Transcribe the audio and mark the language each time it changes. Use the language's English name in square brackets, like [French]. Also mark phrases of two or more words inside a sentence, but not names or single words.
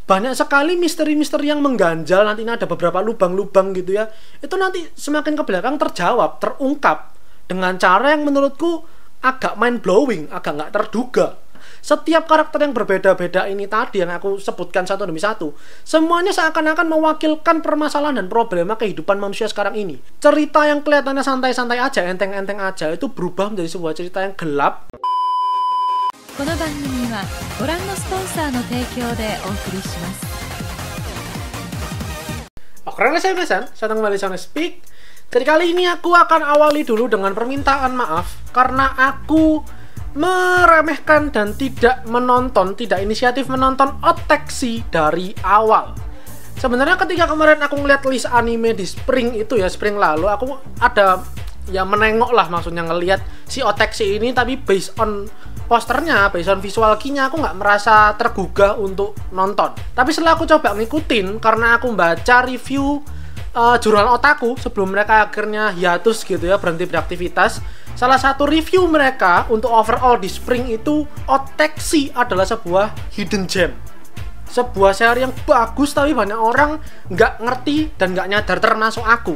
[Indonesian] banyak sekali misteri-misteri yang mengganjal, nantinya ada beberapa lubang-lubang gitu ya. Itu nanti semakin ke belakang terjawab, terungkap dengan cara yang menurutku agak [English] mind blowing, [Indonesian] agak nggak terduga. Setiap karakter yang berbeda-beda ini tadi yang aku sebutkan satu demi satu, semuanya seakan-akan mewakilkan permasalahan dan problema kehidupan manusia sekarang ini. Cerita yang kelihatannya santai-santai aja, enteng-enteng aja, itu berubah menjadi sebuah cerita yang gelap. [Japanese] この番組はご覧のスポンサーの提供でお送りします。 [Indonesian] Oke, saya datang kembali di Speak. Jadi kali ini aku akan awali dulu dengan permintaan maaf karena aku meremehkan dan tidak inisiatif menonton Oteksi dari awal. Sebenarnya ketika kemarin aku ngeliat list anime di Spring itu ya, Spring lalu, aku ada ya menengok lah, maksudnya ngeliat si Oteksi ini, tapi [English] based on [Indonesian] posternya, [English] based on visual key- [Indonesian] nya, aku nggak merasa tergugah untuk nonton. Tapi setelah aku coba ngikutin, karena aku baca review jurnal otaku sebelum mereka akhirnya hiatus gitu ya, berhenti beraktivitas. Salah satu review mereka untuk overall di Spring itu, Oteksi adalah sebuah [English] hidden gem, [Indonesian] sebuah seri yang bagus tapi banyak orang nggak ngerti dan nggak nyadar, termasuk aku.